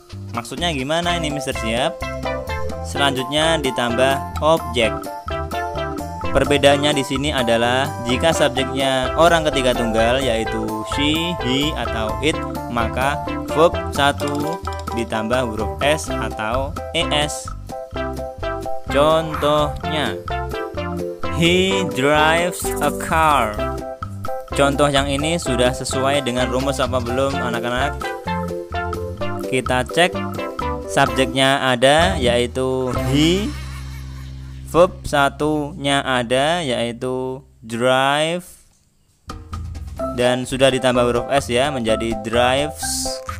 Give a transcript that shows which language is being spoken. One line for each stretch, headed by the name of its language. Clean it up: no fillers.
Indonesian: Maksudnya gimana ini Mister Siap? Selanjutnya ditambah objek. Perbedaannya di sini adalah jika subjeknya orang ketiga tunggal yaitu she, he, atau it, maka verb 1 ditambah huruf S atau ES.
English: Contohnya, he drives a car.
Indonesian: Contoh yang ini sudah sesuai dengan rumus apa belum anak-anak? Kita cek. Subjeknya ada yaitu he, verb 1-nya ada yaitu drive, dan sudah ditambah huruf S ya menjadi drives.